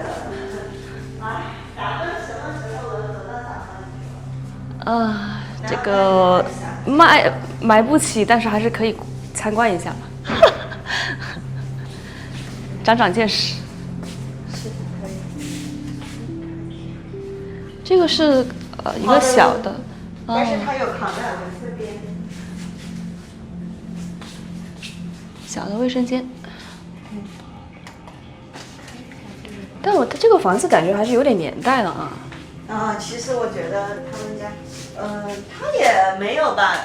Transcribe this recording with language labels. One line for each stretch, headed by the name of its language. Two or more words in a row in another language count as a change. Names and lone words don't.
Chinese: 打分什麼時候能得到打分？這個買不起，但是還是可以參觀一下嘛。長長見識。是可以。這個是一個小的，但是它有扛在我們這邊。小的衛生間。但它這個房子感覺還是有點年代了啊。其實我覺得他們家，他也沒有吧？